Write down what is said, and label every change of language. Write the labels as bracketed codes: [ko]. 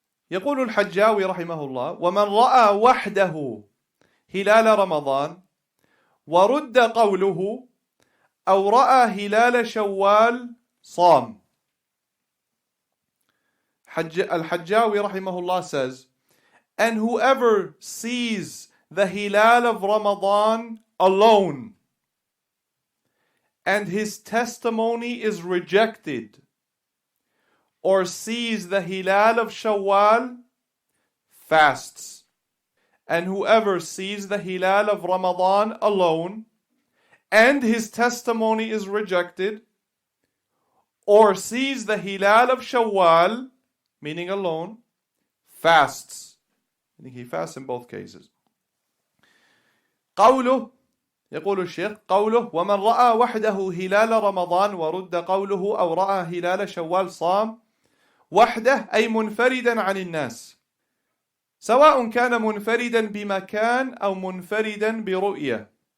[ar] يقول الحجاوي رحمه الله: ومن رأى وحده هلال رمضان ورد قوله أو رأى هلال شوال صام. [en] Al-Hajjawi rahimahullah says, and whoever sees the Hilal of Ramadan alone and his testimony is rejected, or sees the Hilal of Shawwal, fasts. And whoever sees the Hilal of Ramadan alone and his testimony is rejected, or sees the Hilal of Shawwal, meaning alone, fasts. Meaning he fasts in both cases. [ar] قوله يقول الشيخ قوله ومن رأى وحده هلال رمضان ورد قوله أو رأى هلال شوال صام. وحده أي منفردا عن الناس، سواء كان منفردا بمكان أو منفردا برؤية.